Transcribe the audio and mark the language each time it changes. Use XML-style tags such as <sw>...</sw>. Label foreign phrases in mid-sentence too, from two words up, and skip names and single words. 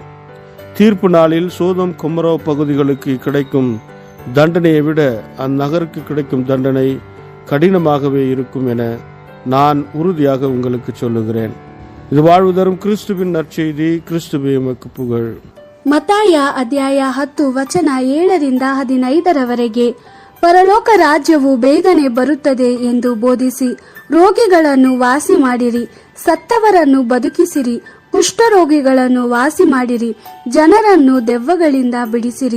<ta>தீர்ப்பு நாளில் சோதோம் கொமோரா பகுதிகளுக்கு கிடைக்கும் தண்டனையை விட அந்நகருக்கு கிடைக்கும் தண்டனை கடினமாகவே இருக்கும் என நான் உறுதியாக உங்களுக்கு சொல்லுகிறேன். இது வாழ்வு தரும் கிறிஸ்துவின் நற்செய்தி. கிறிஸ்துவே உமக்கு புகழ்.</ta> <kn>ಮತ್ತಾಯ ಅಧ್ಯಾಯ 10 ವಚನ 7-15 ಪರಲೋಕ ರಾಜ್ಯವು ಬೇಗನೆ ಬರುತ್ತದೆ ಎಂದು ಬೋಧಿಸಿ ರೋಗಿಗಳನ್ನು ವಾಸಿ ಮಾಡಿರಿ, ಸತ್ತವರನ್ನು ಬದುಕಿಸಿರಿ, ಕುಷ್ಠರೋಗಿಗಳನ್ನು ವಾಸಿ ಮಾಡಿರಿ, ಜನರನ್ನು ದೆವ್ವಗಳಿಂದ ಬಿಡಿಸಿರಿ.</kn>